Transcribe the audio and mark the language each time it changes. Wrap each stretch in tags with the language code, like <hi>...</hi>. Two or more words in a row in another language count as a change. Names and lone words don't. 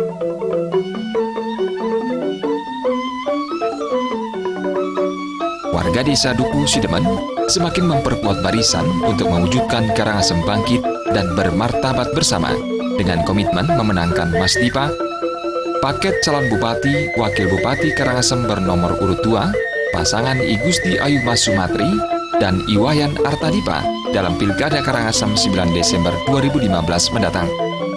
<id>Warga desa Dukuh Sidemen semakin memperkuat barisan untuk mewujudkan Karangasem bangkit dan bermartabat bersama dengan komitmen memenangkan Mas Dipa, paket calon bupati, wakil bupati Karangasem bernomor urut 2, pasangan I Gusti Ayu Mas Sumatri dan Iwayan Artadipa dalam Pilkada Karangasem 9 Desember 2015 mendatang.</id>